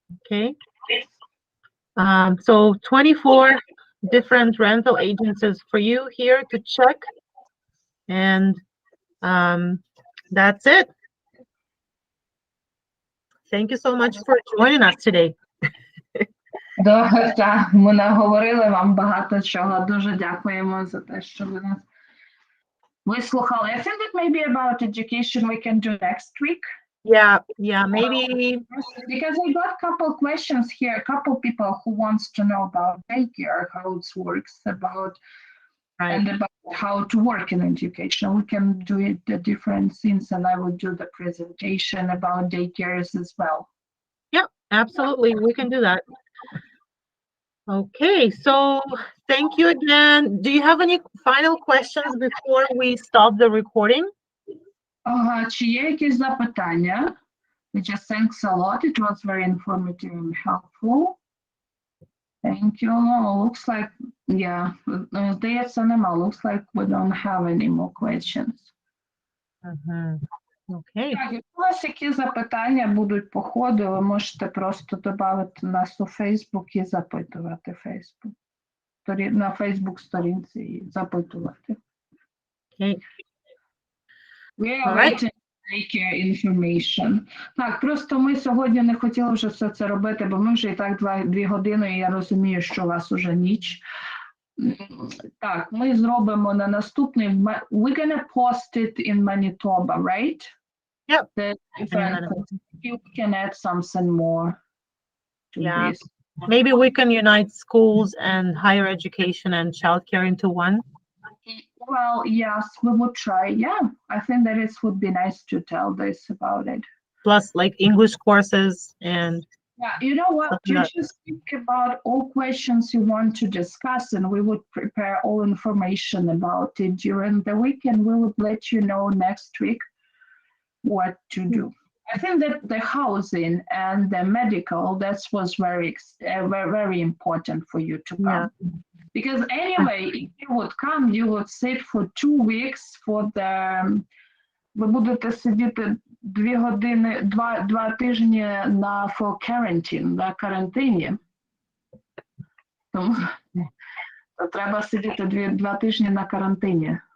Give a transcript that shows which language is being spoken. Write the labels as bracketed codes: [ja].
[en] Okay. So 24 different rental agencies for you here to check. And that's it. Thank you so much for joining us today. [uk] Так, ми наговорили вам багато чого. Дуже дякуємо за те, що ви нас вислухали. [en] I think that maybe about education we can do next week. Yeah, maybe. Because I got a couple questions here, a couple people who wants to know about daycare, how it works, about Right. and about how to work in education. We can do it the different things, and I will do the presentation about daycares as well. Yeah, absolutely. We can do that. Okay, so thank you again. Do you have any final questions before we stop the recording? [uk] Чи є якісь запитання? [en] Just thanks a lot. It was very informative and helpful. Thank you. Looks like, yeah, [uk] здається, нема. [en] Looks like we don't have any more questions. Okay. [uk] Так, якщо у вас які запитання будуть по ходу, ви можете просто додати нас у Facebook і запитувати Facebook. На Facebook сторінці і запитувати. [en] Okay. We are All right. waiting to take your information. [uk] Так, просто ми сьогодні не хотіли вже все це робити, бо ми вже і так 2 години, і я розумію, що у вас уже ніч. Так, ми зробимо на наступний. [en] We're gonna post it in Manitoba, right? Yep. You can add something more to Yeah. this. Maybe we can unite schools and higher education and childcare into one. Well, yes, we would try. Yeah, I think that it would be nice to tell this about it. Plus like English courses and Yeah, you know what? something You that- just think about all questions you want to discuss, and we would prepare all information about it during the week, and we would let you know next week what to do. I think that the housing and the medical, that was very important for you to come. Because anyway, if you would come, you would sit for 2 weeks for the. [uk] Ви будете сидіти 2 години, 2 тижні на [en] for quarantine, [uk] на карантині. Тому треба сидіти 2 тижні на карантині.